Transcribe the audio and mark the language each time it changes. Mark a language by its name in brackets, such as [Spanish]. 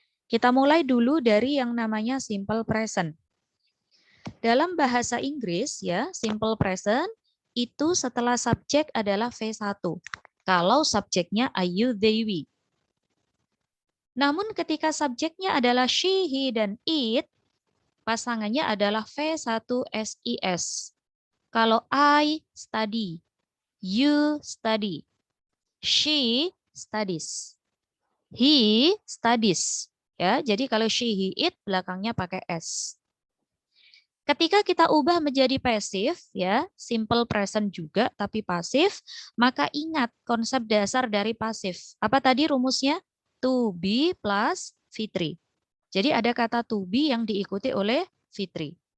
[Indonesian] Kita mulai dulu dari yang namanya simple present. Dalam bahasa Inggris ya, simple present itu setelah subjek adalah V1. Kalau subjeknya I, you, they, we. Namun ketika subjeknya adalah she, he, dan it, pasangannya adalah V1 SIS. [English] Kalau I study, you study, she studies, he studies. [Indonesian] Ya, jadi kalau she, he, it belakangnya pakai s. Ketika kita ubah menjadi pasif, ya simple present juga tapi pasif, maka ingat konsep dasar dari pasif. Apa tadi rumusnya? To be plus V3. Jadi ada kata to be yang diikuti oleh V3.